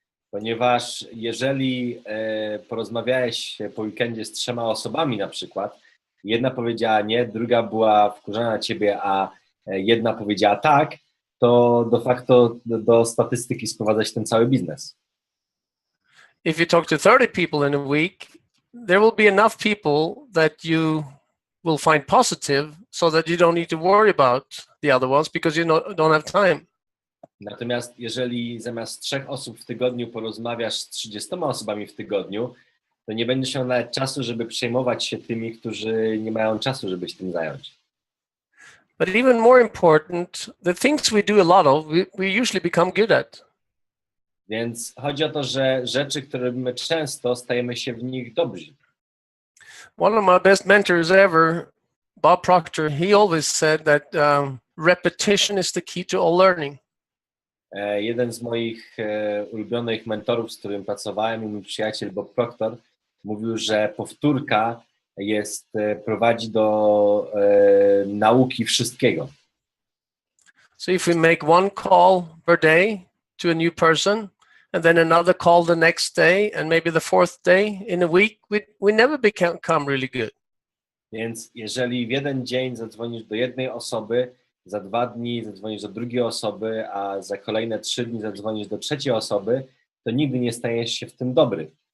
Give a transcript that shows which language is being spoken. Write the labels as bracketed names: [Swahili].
[Polish] Ponieważ jeżeli porozmawiałeś po weekendzie z 3 osobami na przykład, jedna powiedziała nie, druga była wkurzona na ciebie, a jedna powiedziała tak, to de facto do statystyki sprowadza się ten cały biznes. [English] If you talk to 30 people in a week, there will be enough people that you will find positive so that you don't need to worry about the other ones because you don't have time. [Polish] Natomiast jeżeli zamiast 3 osób w tygodniu porozmawiasz z 30 osobami w tygodniu, to nie będziesz miał nawet czasu, żeby przejmować się tymi, którzy nie mają czasu, żeby się tym zająć. [English] But even more important, the things we do a lot of, we usually become good at. [Polish] Więc chodzi o to, że rzeczy, które robimy często, stajemy się w nich dobrzy. [English] One of my best mentors ever, Bob Proctor, he always said that repetition is the key to all learning. [Polish] Jeden z moich ulubionych mentorów, z którym pracowałem, mój przyjaciel Bob Proctor, mówił, że powtórka prowadzi do nauki wszystkiego. [English] So if we make one call per day to a new person, and then another call the next day, and maybe the 4th day in a week, we never become really good. [Polish] Więc jeżeli w jeden dzień zadzwonisz do jednej osoby, za 2 dni zadzwonisz do drugiej osoby, a za kolejne 3 dni zadzwonisz do trzeciej osoby, to nigdy nie stajesz się w tym dobry.